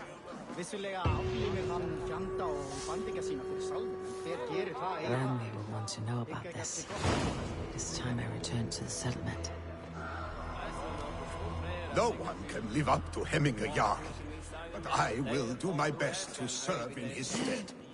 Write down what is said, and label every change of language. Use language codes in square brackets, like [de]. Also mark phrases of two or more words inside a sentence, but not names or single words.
[is] Vissulega aflífir hann fjanda og bandingja sína fyrir salnum, en hver gerir það [en] Rami will want to know about this. It is time I return to the settlement. No one can live up to Hemminger Jarl, but I will do my best to serve in his stead.